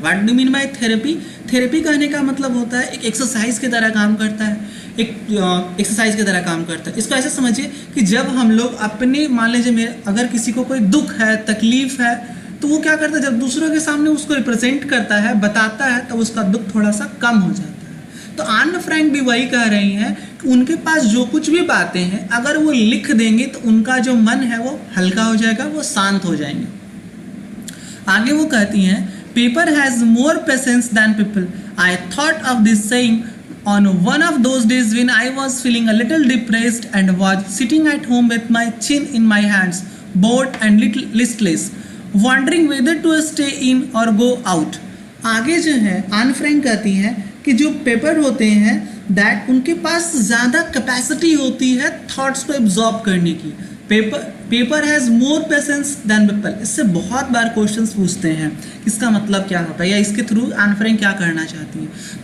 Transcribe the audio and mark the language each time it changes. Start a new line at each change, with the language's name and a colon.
English: What do mean by therapy?
Hindi: Therapy कहने का मतलब होता है एक एक्सरसाइज की तरह काम करता है, एक्सरसाइज की तरह काम करता है. इसको ऐसे समझिए कि जब हम लोग अपने, मान लीजिए अगर किसी को कोई दुख है, तकलीफ है, तो वो क्या करता है, जब दूसरों के सामने उसको रिप्रेजेंट करता है, बताता है, तो उसका दुख थोड़ा सा कम हो जाता है. तो आन फ्रैंक भी वही कह रही हैं कि उनके पास जो कुछ भी बातें हैं अगर वो लिख देंगे तो उनका जो मन है वो हल्का हो जाएगा, वो शांत हो जाएंगे. आगे वो कहती हैं,
English: Paper has more patience than people. I thought of this saying on one of those days when I was feeling a little depressed and was sitting at home with my chin in my hands, bored and little listless, wondering whether to stay in or go out.
Hindi: आगे जो है आन Frank कहती हैं कि जो paper होते हैं दैट उनके पास ज़्यादा कैपेसिटी होती है थॉट्स को एब्जॉर्ब करने की.
English: Paper has more patience than people.
Hindi: इससे बहुत बार क्वेश्चंस पूछते हैं इसका मतलब क्या होता है, या इसके थ्रू आन फ्रैंक क्या करना चाहती हैं.